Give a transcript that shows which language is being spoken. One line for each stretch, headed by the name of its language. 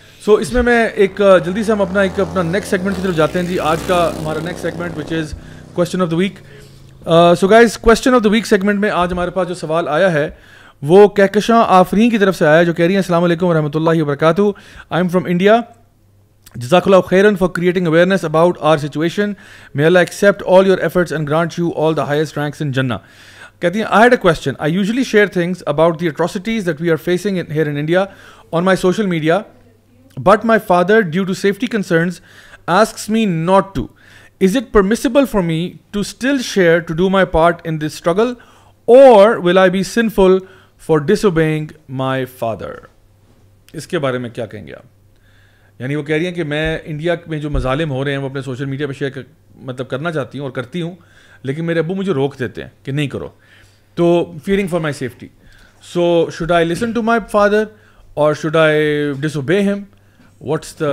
Urdu: سو اس میں ایک جلدی سے ہم اپنا نیکسٹ سیگمنٹ کی طرف جاتے ہیں. جی آج کا ہمارا next segment
English: Which is question of the week.
Urdu: So guys question of the week segment میں آج ہمارے پاس جو سوال آیا ہے وہ کہکشاں آفرین کی طرف سے آیا ہے, جو کہہ رہی ہیں السلام علیکم ورحمۃ اللہ وبرکاتہ,
English: I am from India. جزاک اللہ خیرن for creating awareness about our situation. May Allah accept all your efforts and grant you all the highest ranks in Jannah.
Urdu: کہتی ہیں
English: I had a question. I usually share things about the atrocities that we are facing here in India on my social media, but my father, due to safety concerns, asks me not to. Is it permissible for me to still share to do my part in this struggle, or will I be sinful for disobeying my father?
Urdu: اس کے بارے میں کیا کہیں گے آپ؟ یعنی وہ کہہ رہی ہیں کہ میں انڈیا میں جو مظالم ہو رہے ہیں وہ اپنے سوشل میڈیا پہ شیئر کرنا چاہتی ہوں اور کرتی ہوں, لیکن میرے ابو مجھے روک دیتے ہیں کہ نہیں کرو, تو
English: Fearing for my safety. So should I listen to my father اور should I disobey him? What's the,